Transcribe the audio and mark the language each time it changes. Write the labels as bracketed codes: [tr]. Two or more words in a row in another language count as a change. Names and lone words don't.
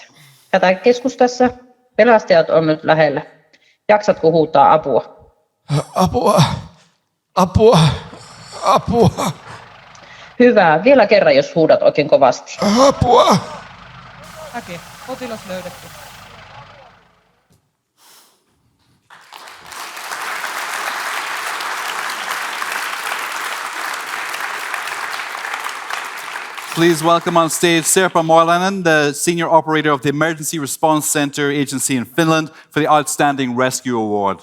[fi] Hätäkeskus tässä. Pelastajat on nyt lähellä. Jaksatko huutaa apua? Apua! Apua! Apua! Hyvä. Vielä kerran, jos huudat oikein kovasti. Apua! Äke, potilas löydetty. [en] Please welcome on stage Sirpa Moilanen, the Senior Operator of the Emergency Response Center Agency in Finland, for the Outstanding Rescue Award.